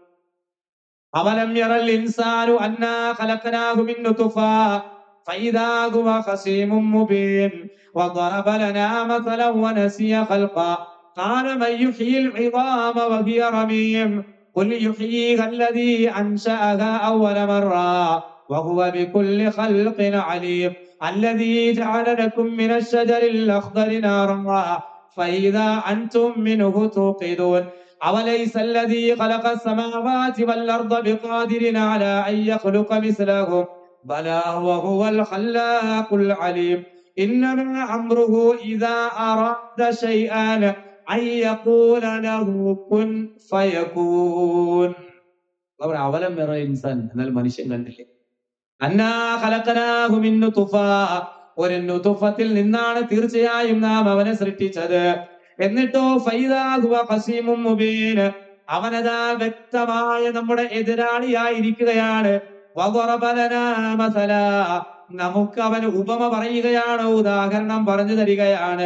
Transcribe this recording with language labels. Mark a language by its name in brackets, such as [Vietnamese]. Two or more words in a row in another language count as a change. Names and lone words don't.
[Arabic] أولم ير الإنسان أنا خلقناه من نطفة فإذا هو خصيم مبين وضرب لنا مثلا ونسي خلقه قال من يحيي العظام وهي رميم قل يحييها الذي أنشأها أول مرة وهو بكل خلق عليم. الذي جعل لكم من الشجر الأخضر نارا فإذا أنتم منه توقدون أوليس الذي خلق السماوات والأرض بقادر على أن يخلق مثلهم بلى وهو الخلاق العليم إنما أمره إذا أراد شيئا أن يقول له كن فيكون. أولم يرى الإنسان أن المنشأ [Malayalam] കണ്ടില്ലേ, [Arabic] أنا خلقناه من نطفة, [Malayalam] ഒരു നുത്ഫത്തിൽ നിന്നാണ് തീർച്ചയായും നാം അവനെ സൃഷ്ടിച്ചത്. എന്നിട്ടോ [Arabic] فإذا هو خصيم مبين, [Malayalam] അവനതാ വ്യക്തമായ നമ്മുടെ എതിരാളിയായിരിക്കുകയാണ്. [Arabic] وضرب لنا مثلا, [Malayalam] നമുക്ക് അവൻ ഉപമ പറയുകയാണ്, ഉദാഹരണം പറഞ്ഞു തരികയാണ്.